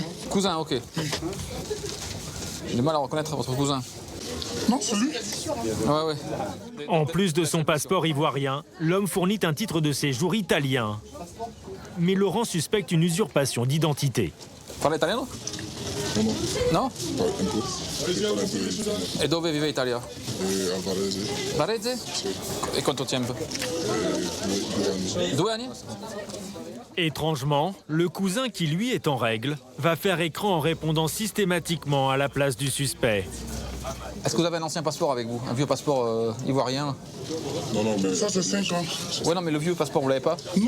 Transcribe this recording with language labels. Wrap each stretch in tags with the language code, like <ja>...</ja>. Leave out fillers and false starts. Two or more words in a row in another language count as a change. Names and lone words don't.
<fr>Cousins, ok. J'ai du mal à reconnaître votre cousin. Non, c'est lui. Ouais. En plus de son passeport ivoirien, l'homme fournit un titre de séjour italien. Mais Laurent suspecte une usurpation d'identité. Parle italien?</fr> <it>No? E dove vive Italia? A Varese. Varese? E quanto tempo? 2 anni?</it> <fr>Étrangement, le cousin qui lui est en règle va faire écran en répondant systématiquement à la place du suspect. Est-ce que vous avez un ancien passeport avec vous? Un vieux passeport ivoirien? Non, mais ça c'est 5 ans. Oui, non, mais le vieux passeport, vous l'avez pas? Non.</fr>